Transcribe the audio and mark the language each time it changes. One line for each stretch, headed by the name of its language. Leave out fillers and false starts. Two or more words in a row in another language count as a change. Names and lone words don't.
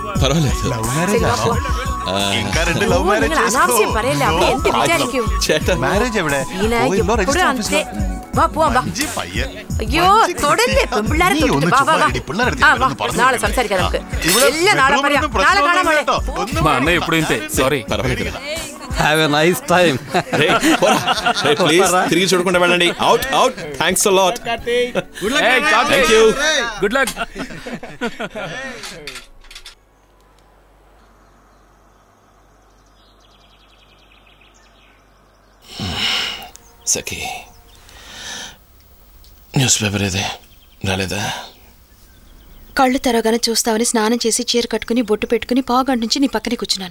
Telugu: పర్వాలేదు. ఇంకా 2
English: love marriage
Telugu: మ్యారేజ్ ఎവിടെ?
Malayalam: അയ്യോ തൊടല്ലേ പെമ്പിള്ളാരെ നാളെ സംസാരിക്കാം നമുക്ക്. എല്ലാം നാളെ പറയാം. നാളെ കാണാൻ മോളെ.
Telugu: మా అన్నయ్య ఎప్పుడు ఇంతే. సారీ. పర్వాలేదు.
English: have a nice time.
Telugu: ప్లీజ్ తిరిగి చూడకుండా వెళ్ళండి.
English: out out. thanks a lot. thank you. good luck.
Telugu: సఖీ, న్యూస్ పేపర్ ఏదే రాలేదా? కళ్ళు తెరవగానే చూస్తావని స్నానం చేసి చీర కట్టుకుని బొట్టు పెట్టుకుని పావుగంట నుంచి నీ పక్కనే కూర్చున్నాను.